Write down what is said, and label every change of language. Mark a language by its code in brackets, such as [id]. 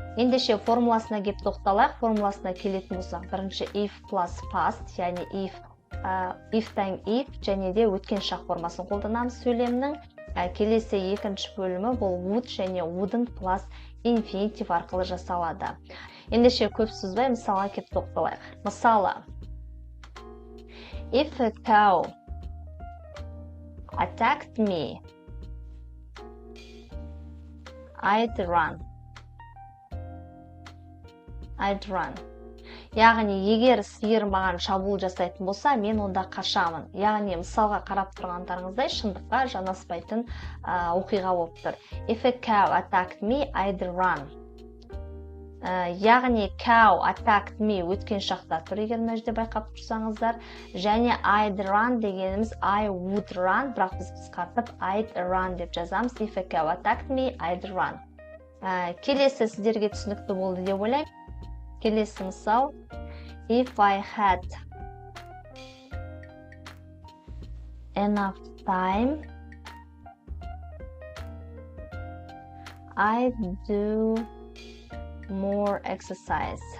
[kk] Ендеше формуласына келіп тоқталайық. Формуласына келетін болсақ, бірінші if plus past, яғни if-тан if және де өткен шақ формасын қолданамыз сөйлемнің. Келесі екінші бөлімі бұл would және wouldn't plus infinitive арқылы жасалады. Ендеше көп созбай мысалға келіп тоқталайық. [en] Мысалы, if a cow attacked me, I'd run. [kk] Яғни, егер сиыр маған шабуыл жасайтын болса, мен онда қашамын. Яғни, мысалға қарап тұрғандарыңыздай шындыққа жанаспайтын оқиға болып тұр. [en] If a cow attacked me, I'd run. [kk] Яғни, [en] cow attacked me [kk] өткен шақта тұр, егер мына жерде байқап тұрсаңыздар. Және [en] I'd run [kk] дегеніміз [en] I would run, [kk] бірақ біз қысқартып [en] I'd run [kk] деп жазамыз. [en] If a cow attacked me, I'd run. [kk] Келесі сіздерге түсінікті болды деп ойлаймын. Келесі мысал, [en] if I had enough time, I'd do more exercise.